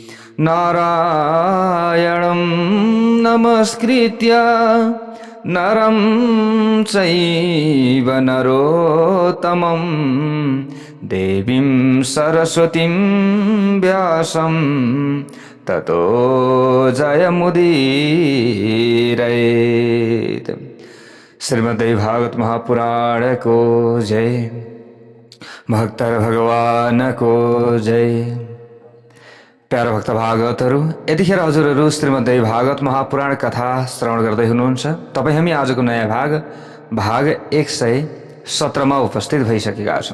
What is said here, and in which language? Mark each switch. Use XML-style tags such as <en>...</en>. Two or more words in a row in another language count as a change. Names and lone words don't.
<sa>नारायणं नमस्कृत्य नरं चैव नरोत्तमं देवीं सरस्वतीं व्यासं ततो जयमुदीरयेत्।</sa> <ne>श्रीमद्भागवत महापुराण को जय। भक्तर भगवान को जय। प्यारा भक्त भागवतहरू, यतिखेर हजुरहरू श्रीमद् भागवत महापुराण कथा श्रवण गर्दै हुनुहुन्छ। तपाईँ हामी आजको नयाँ भाग 117मा उपस्थित भइसकेका छौँ।</ne>